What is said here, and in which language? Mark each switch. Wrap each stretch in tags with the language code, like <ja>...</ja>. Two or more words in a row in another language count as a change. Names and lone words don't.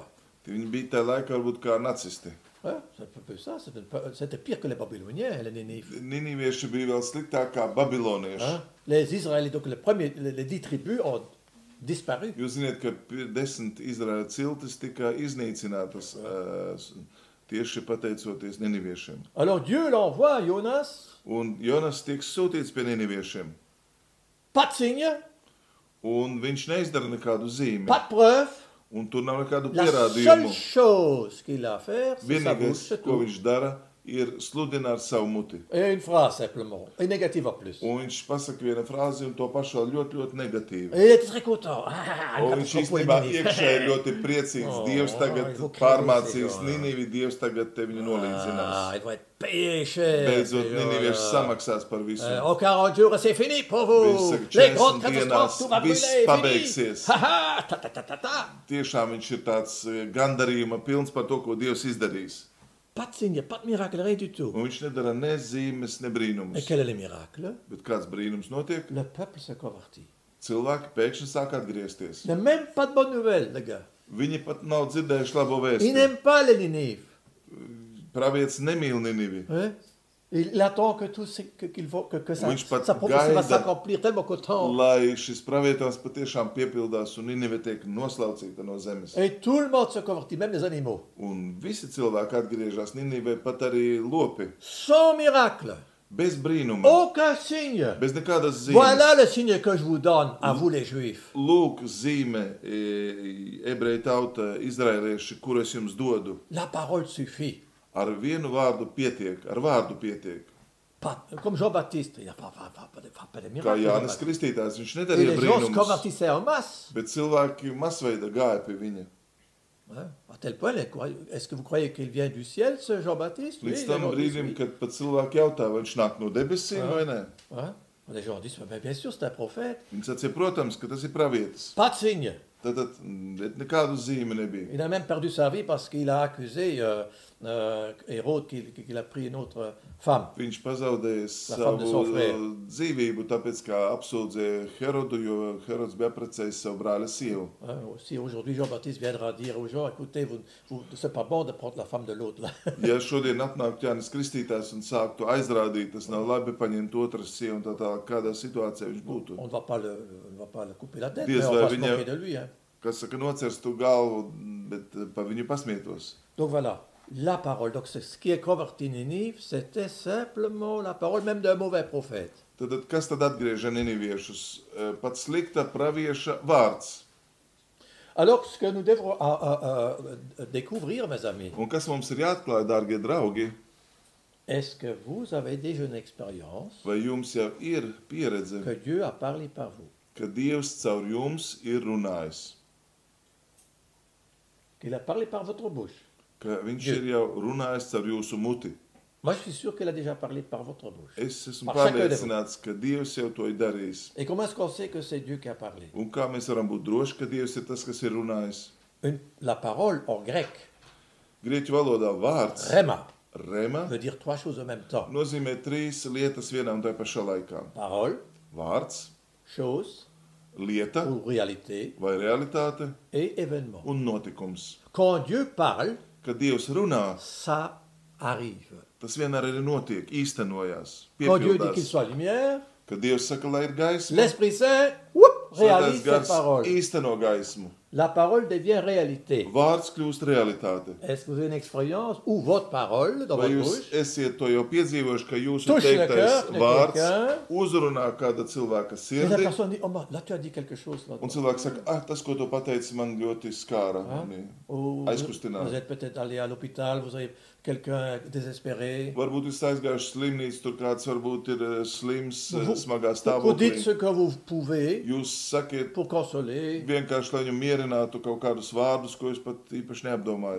<lv>Viņi bija tajā laikā varbūt kā nacisti.</lv> <fr>Hein? C'est un peu ça. C'était pire que les Babyloniens, les Nénifes.</fr> <lv>Ninivieši bija vēl sliktāk kā babilonieši.</lv> <fr>Hein? Les Israélites, donc les 10 tribus ont disparu.</fr> <lv>Jūs zināt, ka 10 Izraēla ciltis tika iznīcinātas tieši pateicoties niniviešiem.</lv> <fr>Alors Dieu l'envoie à Jonas,</fr> <lv>Un Jonas tiek sūtīts pie niniviešiem.</lv> <fr>pas de signe,</fr> <lv>Un viņš neizdara nekādu zīmi.</lv> <fr>pas de preuve.</fr> <lv>Un tur nav nekādu</lv> <fr>La</fr> <lv>pierādījumu.</lv> <fr>seule chose qu'il a à faire, c'est sa bouche,</fr> <lv>Vienīgais,</lv> <fr>c'est</fr> <lv>ko</lv> <fr>tout.</fr> <lv>viņš dara, ir sludina ar savu muti.</lv> <fr>Et une phrase simplement, et négative en plus.</fr> <lv>Un viņš pasaka vienu frāzi un to pašu vēl ļoti, ļoti negatīvi.</lv> <fr>Et il était très content. Ah,</fr> <lv>Un</lv> <fr>une</fr> <lv>viņš</lv> <fr>catastrophe pour les</fr> <lv>īstenībā</lv> <fr>Nénifes.</fr> <lv>iekšēji ļoti priecīgs. Oh, Dievs tagad</lv> <fr>il faut</fr> <lv>pārmācīs</lv> <fr>créer,</fr> <lv>Ninivi, Dievs tagad te viņu Ah, nolīdzinās.</lv> <fr>il va être payé cher.</fr> <lv>Beidzot,</lv> <fr>ce</fr> <lv>Ninivieši</lv> <fr>jour-là.</fr> <lv>samaksās par visu.</lv> <fr>En 40 jours, et c'est fini pour</fr> <lv>Viņš</lv> <fr>vous.</fr> <lv>saka,</lv> <fr>Les</fr> <lv>40</lv> <fr>grandes catastrophes, tout va</fr> <lv>dienās viss</lv> <fr>brûler, fini.</fr> <lv>pabeigsies. Ha, ha, ta, ta, ta, ta, ta. Tiešām viņš ir tāds gandarījuma pilns par to, ko Dievs izdarīs.</lv> <fr>Pas de signe, pas de miracle, rien du tout.</fr> <lv>Un viņš nedara ne zīmes, ne</lv> <fr>Et</fr> <lv>brīnumus.</lv> <fr>quel est le miracle?</fr> <lv>Bet kāds brīnums notiek?</lv> <fr>Le peuple se convertit.</fr> <lv>Cilvēki pēkšņi sāk atgriezties.</lv> <fr>Il n'a même pas de bonnes nouvelles, les gars.</fr> <lv>Viņi pat nav dzirdējuši labo</lv> <fr>Il</fr> <lv>vēstu.</lv> <fr>n'aime pas les Ninives.</fr> <lv>Pravietis nemīl Ninivi.</lv> <fr>Hein? Il attend que tout que</fr> <lv>Viņš pat</lv> <fr>sa prophétie va</fr> <lv>gaida,</lv> <fr>s'accomplir tellement content.</fr> <lv>lai šis pravietojums patiešām piepildās un Ninive tiek noslaucīta no zemes.</lv> <fr>Et tout le monde se convertit, même les animaux.</fr> <lv>Un visi cilvēki atgriežas Ninivē, pat arī lopi,</lv> <fr>Sans miracle,</fr> <lv>bez brīnuma,</lv> <fr>aucun signe.</fr> <lv>bez nekādas</lv> <fr>Voilà</fr> <lv>zīmes.</lv> <fr>le signe que je vous donne à vous les Juifs.</fr> <lv>Lūk, zīme, ebreju tauta, izraelieši, kur es jums dodu.</lv> <fr>La parole suffit.</fr> <lv>Ar vienu vārdu pietiek, ar vārdu pietiek.</lv> <fr>Pas, comme Jean-Baptiste, il n'a pas de</fr> <lv>Kā</lv> <fr>miracle.</fr> <lv>Jānis</lv> <fr>Jean-Baptiste.</fr> <lv>Kristītājs, viņš</lv> <fr>Et</fr> <lv>nedarīja</lv> <fr>les gens se</fr> <lv>brīnumus,</lv> <fr>convertissaient en masse.</fr> <lv>bet cilvēki masveida gāja pie viņa.</lv> <fr>Hein, à tel point, est-ce que vous croyez qu'il vient du ciel, ce Jean-Baptiste?</fr> <lv>Līdz</lv> <fr>les</fr> <lv>tam</lv> <fr>gens disent</fr> <lv>brīdim,</lv> <fr>oui.</fr> <lv>kad pat cilvēki jautā, vai viņš nāk no debesīm vai nē.</lv> <fr>Hein? Les gens disent, mais bien sûr, c'est un prophète.</fr> <lv>Viņi sacīja, protams, ka tas ir pravietis.</lv> <fr>Pas de signe.</fr> <lv>Tad nekādu zīmi nebija.</lv> <fr>Il a même perdu sa vie parce qu'il a accusé Hérode qu'il a pris une autre femme.</fr> <lv>Viņš pazaudēja</lv> <fr>La femme de son</fr> <lv>savu</lv> <fr>frère.</fr> <lv>dzīvību, tāpēc, kā apsūdzēja Herodu, jo Herods bija apprecējis savu brāli sievu.</lv> <fr>Hein, si aujourd'hui Jean-Baptiste viendra dire aux gens, écoutez, c'est pas bon de prendre la femme de l'autre. là.</fr> <lv>Ja šodien atnāk Jānis Kristītājs un sāktu aizrādīt, tas nav labi paņemt otras sievu un tā tālāk, kādā situācijā viņš būtu.</lv> <fr>On ne va pas le couper la tête, Dieu mais on va va se venir- moquer de lui. Hein.</fr> <lv>Kas saka, nocers tu galvu, bet pa viņu pasmietos.</lv> <fr>Donc voilà, la parole. Donc ce qui est converti Ninive, c'était simplement la parole, même d'un mauvais prophète.</fr> <lv>Tad kas tad atgrieža niniviešus? Pat slikta pravieša vārds.</lv> <fr>Alors, ce que nous devrons découvrir, mes amis,</fr> <lv>Un kas mums ir jāatklāj, dārgie draugi,</lv> <fr>est-ce que vous avez déjà une expérience</fr> <lv>vai jums jau ir pieredze,</lv> <fr>que Dieu a parlé par vous,</fr> <lv>ka Dievs caur jums ir runājis,</lv> <fr>qu'il a parlé par votre bouche?</fr> <lv>ka viņš</lv> <fr>Dieu.</fr> <lv>ir jau runājis caur jūsu muti.</lv> <fr>Moi, je suis sûr qu'il a déjà parlé par votre bouche.</fr> <lv>Es esmu</lv> <fr>Par chacun de</fr> <lv>pārliecināts, ka Dievs jau to ir darījis.</lv> <fr>Et comment est-ce qu'on sait que c'est Dieu qui a parlé?</fr> <lv>Un kā mēs varam būt droši, ka Dievs ir tas, kas ir runājis?</lv> <fr>La parole en grec,</fr> <lv>Grieķu valodā vārds</lv> <fr>rema,</fr> <lv>rema</lv> <fr>veut dire trois choses en même temps.</fr> <lv>nozīmē trīs lietas vienā un tajā pašā laikā.</lv> <fr>Parole,</fr> <lv>Vārds,</lv> <fr>chose</fr> <lv>lieta</lv> <fr>ou réalité</fr> <lv>vai realitāte</lv> <fr>et événement.</fr> <lv>un notikums.</lv> <fr>Quand Dieu parle,</fr> <lv>Kad Dievs runā,</lv> <fr>ça arrive.</fr> <lv>tas vienmēr arī notiek, īstenojās,</lv> <fr>Quand Dieu dit qu'il</fr> <lv>piepildās.</lv> <fr>soit lumière,</fr> <lv>Kad Dievs saka, lai ir gaisma,</lv> <fr>l'Esprit Saint réalise</fr> <lv>Svētais</lv> <fr>cette</fr> <lv>gars</lv> <fr>parole.</fr> <lv>īsteno gaismu.</lv> <fr>La parole devient réalité.</fr> <lv>Vārds kļūst realitāte.</lv> <fr>Est-ce que vous avez une expérience où votre parole dans</fr> <lv>Vai</lv> <fr>votre</fr> <lv>jūs</lv> <fr>bouche</fr> <lv>esiet to jau piedzīvojuši, ka jūsu</lv> <fr>touche le</fr> <lv>teiktais</lv> <fr>cœur de</fr> <lv>vārds</lv> <fr>quelqu'un</fr> <lv>uzrunā kāda cilvēka</lv> <fr>et la</fr> <lv>sirdi,</lv> <fr>personne dit, oh, là tu as dit quelque chose. Là,</fr> <lv>un cilvēks saka, ah, tas, ko tu pateici, man ļoti skāra. mani."</lv> <fr>Ou</fr> <lv>Aizkustināt.</lv> <fr>vous êtes peut-être allé à l'hôpital, vous avez quelqu'un désespéré.</fr> <lv>Varbūt jūs aizgājuši slimnīcu, tur kāds varbūt ir slims,</lv> <fr>Vous-</fr> <lv>smagā</lv> <fr>Vous dites</fr> <lv>stāvoklī.</lv> <fr>ce que vous pouvez</fr> <lv>Jūs sakiet</lv> <fr>pour consoler.</fr> <lv>vienkārši, lai viņu mierinātu kaut kādus vārdus, ko jūs pat īpaši neapdomājat.</lv>